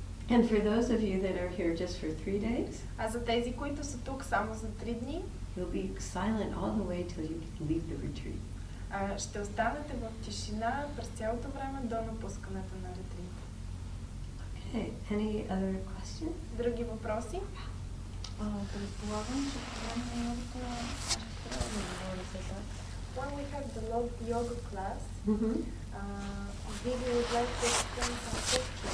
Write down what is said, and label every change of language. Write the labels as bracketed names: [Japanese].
[English] And for those of you that are here just for 3 days, [Bulgarian] А за тези, които са тук само за 3 дни, [English] you'll be silent all the way till you leave the retreat. [Bulgarian] ще останете в тишина през цялото време до напускането на ретрит. [English] Okay. Any other questions? [Bulgarian] Други въпроси? Предполагам, че по време на йогата ще трябва да говори за това. [English] When we have the yoga class, Mm-hmm. Vivi would like to explain some questions.